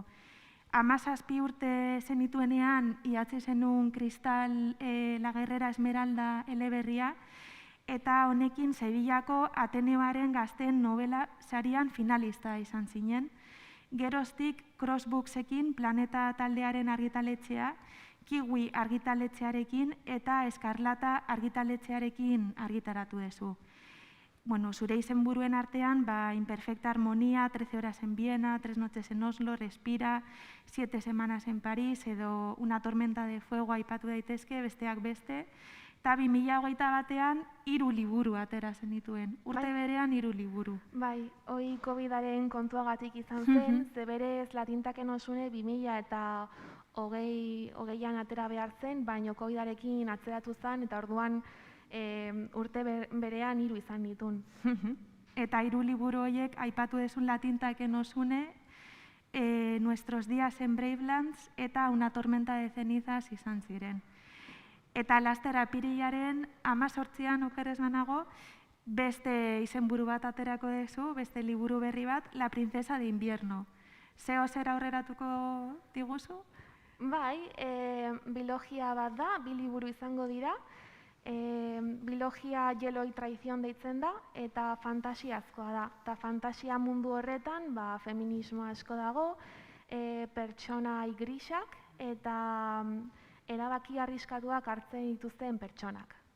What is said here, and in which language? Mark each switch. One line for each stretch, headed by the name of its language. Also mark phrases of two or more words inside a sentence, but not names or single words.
Basque: 17 urte zenituenean idatzi zenuen Kristal La Guerrera Esmeralda eleberria, eta honekin Sevillako Ateneoaren gazteen novela sarian finalista izan zinen. Geroztik Crossbooksekin Planeta taldearen argitaletxea, Kiwi argitaletxearekin eta Eskarlata argitaletxearekin argitaratu dezu. Zure izenburuen artean, Imperfecta Armonía, 13 horas en Viena, 3 noches en Oslo, Respira, 7 semanas en París, edo Una tormenta de fuego aipatu daitezke, besteak beste, eta 2021ean 3 liburu atera zenituen. Urte berean 3 liburu. Bai, hoi COVID-aren kontuagatik izan zen, ze berez latintaken osune 2020an atera behar zen, baina COVID-arekin atzeratu zen, eta orduan urte berean 3 izan ditun. Eta 3 liburu horiek aipatu dezun latintaken osune, Nuestros días en Bravelands eta Una tormenta de cenizas izan ziren. Eta laster apirilaren 18an okerez banago, beste izenburu bat aterako dezu, beste liburu berri bat, La princesa de invierno. Zeo zer aurreratuko diguzu? Bai, bilogia bat da, 2 liburu izango dira. Bilogia Hielo y Traición deitzen da, eta fantasiazkoa da. Eta fantasia mundu horretan, feminismo asko dago, pertsona grisak, eta erabaki arriskatuak hartzen dituzten pertsonak.